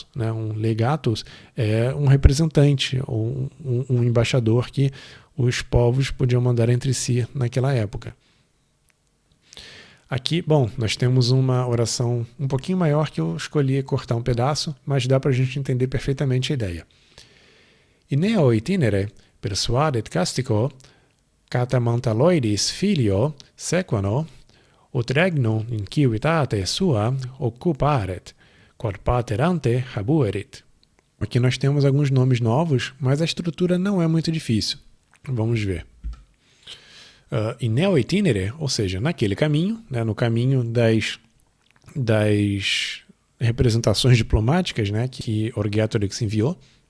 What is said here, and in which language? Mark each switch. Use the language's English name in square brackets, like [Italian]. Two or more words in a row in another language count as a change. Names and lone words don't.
[Portuguese] Né, um legatus é um representante, ou um embaixador que os povos podiam mandar entre si naquela época. Aqui, bom, nós temos uma oração um pouquinho maior que eu escolhi cortar um pedaço, mas dá para a gente entender perfeitamente a ideia. [Latin] Ineo itinere persuadet castico catamantaloidis filio sequano ut regnum in civitate sua occuparet, quod pater ante habuerit. [Portuguese] Aqui nós temos alguns nomes novos, mas a estrutura não é muito difícil. Vamos ver. [Latin] Ineo itinere, [Portuguese] ou seja, naquele caminho, né, no caminho das representações diplomáticas, né, que Orgetorix enviou.